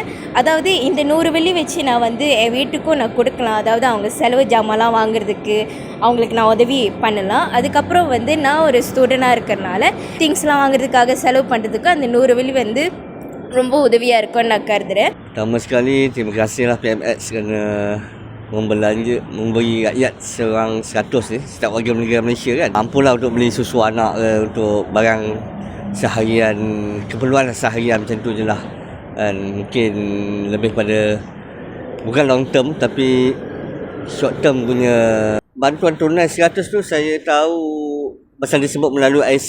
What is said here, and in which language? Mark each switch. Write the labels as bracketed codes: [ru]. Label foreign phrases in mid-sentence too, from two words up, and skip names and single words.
[ta] அதாவது இந்த 100 வெள்ளி வச்சு நான் வந்து என் வீட்டுக்கும் நான் கொடுக்கலாம். அதாவது அவங்க செலவு ஜாமான்லாம் வாங்குறதுக்கு அவங்களுக்கு நான் உதவி பண்ணலாம். அதுக்கப்புறம் வந்து நான் ஒரு ஸ்டூடெண்டாக இருக்கிறனால திங்ஸ்லாம் வாங்குறதுக்காக செலவு பண்ணுறதுக்கு அந்த 100 வெள்ளி வந்து ரொம்ப உதவியாக இருக்கும்னு நான் கருதுகிறேன். [ms] Pertama sekali, terima kasihlah PMX kerana memberi rakyat seorang 100 ni, setiap warga negara Malaysia kan. Mampulah untuk beli susu anak ke, untuk barang seharian, keperluan seharian macam tu je lah. Dan mungkin lebih pada bukan [en] long term [ms] tapi [en] short term [ms] punya bantuan tunai 100 tu saya tahu pasal disebut melalui IC.